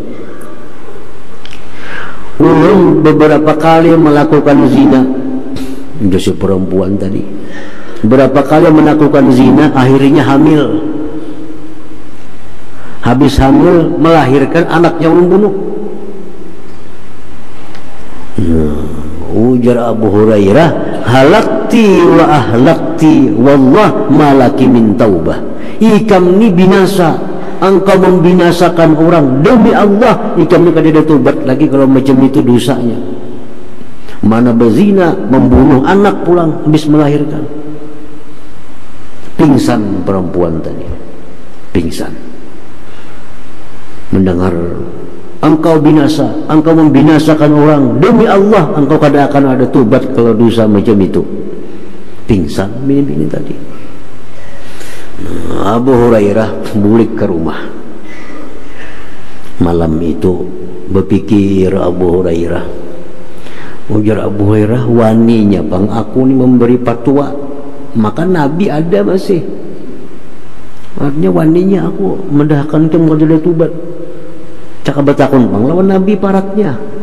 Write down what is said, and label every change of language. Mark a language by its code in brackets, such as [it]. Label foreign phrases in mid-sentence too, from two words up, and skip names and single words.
[bjn] Ulun beberapa kali melakukan zina. Ujar si perempuan tadi, berapa kali melakukan zina, akhirnya hamil. Habis hamil melahirkan anaknya ulun bunuh. [ar] Ujar Abu Hurairah, هلكت وأهلكت والله ما لك من توبة. [bjn] Ikam ni binasa, engkau membinasakan orang, demi Allah ikam ni kada ada tobat lagi kalau macam itu dosanya. Mana berzina, membunuh anak pulang habis melahirkan. Pingsan perempuan tadi, pingsan mendengar engkau binasa, engkau membinasakan orang, demi Allah engkau kada akan ada tobat kalau dosa macam itu. Pingsan bini-bini tadi. Abu Hurairah bulik ke rumah. Malam itu berpikir Abu Hurairah, ujar Abu Hurairah, waninya bang aku ni memberi fatwa, maka Nabi ada masih, artinya waninya aku mendahkan kamu kada tubat, cakap betakun bang lawan Nabi paratnya.